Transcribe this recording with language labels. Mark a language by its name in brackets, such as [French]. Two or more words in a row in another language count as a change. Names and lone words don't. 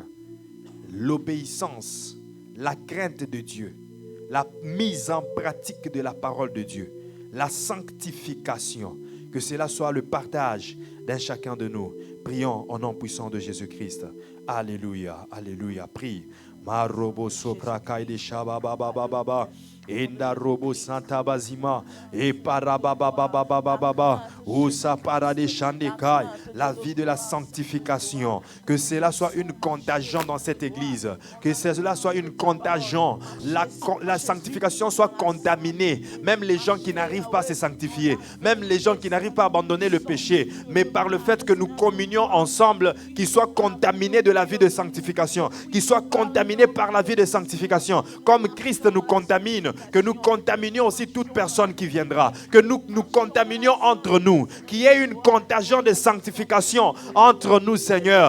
[French] L'obéissance, la crainte de Dieu, la mise en pratique de la parole de Dieu, la sanctification, que cela soit le partage d'un chacun de nous. Prions au nom puissant de Jésus-Christ. Alléluia, alléluia. Prie. Marobo sopra kaide shabababababa. Enda robo santa bazima et parababababababa usa parade chandekai, la vie de la sanctification, que cela soit une contagion dans cette église, que cela soit une contagion, la sanctification soit contaminée, même les gens qui n'arrivent pas à se sanctifier, même les gens qui n'arrivent pas à abandonner le péché, mais par le fait que nous communions ensemble, qu'ils soient contaminés de la vie de sanctification, qu'ils soient contaminés par la vie de sanctification, comme Christ nous contamine, que nous contaminions aussi toute personne qui viendra, que nous contaminions entre nous, nous, qu'il y ait une contagion de sanctification entre nous, Seigneur.